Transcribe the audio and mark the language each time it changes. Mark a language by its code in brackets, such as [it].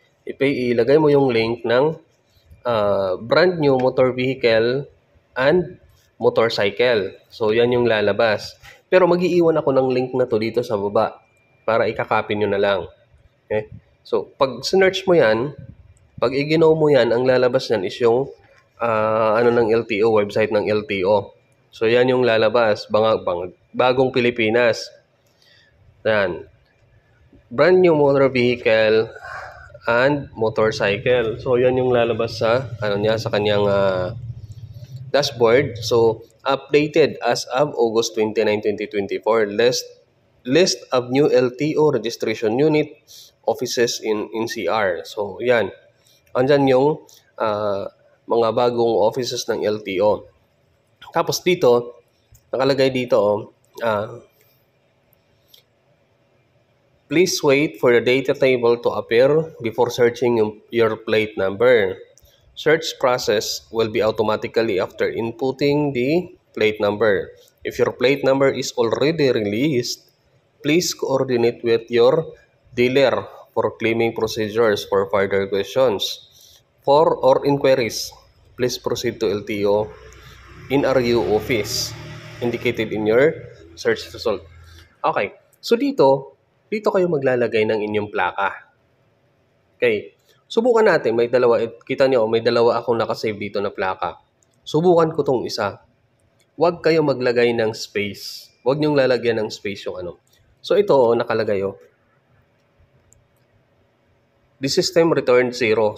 [tl] Ilagay mo yung link ng brand new motor vehicle and motorcycle. So, yan yung lalabas. Pero mag-iiwan ako ng link na to dito sa baba para ikakopy nyo na lang. Okay? So, pag search mo yan, pag i-ginaw mo yan, ang lalabas yan is yung ng LTO, website ng LTO. So, yan yung lalabas. Bagong Pilipinas. Yan. [en] Brand new motor vehicle and motorcycle. [tl] So, yan yung lalabas sa, sa kanyang dashboard. [en] So, updated as of August 29, 2024. List of new LTO registration unit offices in NCR. [tl] So, yan. Andyan yung mga bagong offices ng LTO. Tapos dito, nakalagay dito, [en] please wait for the data table to appear before searching your plate number. Search process will be automatically after inputting the plate number. If your plate number is already released, please coordinate with your dealer for claiming procedures. For further questions or inquiries, please proceed to LTO in RU office indicated in your search result. [tl] Okay, so dito kayo maglalagay ng inyong plaka. Okay, subukan natin. May dalawa, kita nyo, may dalawa akong nakasave dito na plaka. Subukan ko tong isa. Huwag kayo maglagay ng space. Huwag nyong lalagyan ng space yung ano. So ito, nakalagay [en] the system returned 0.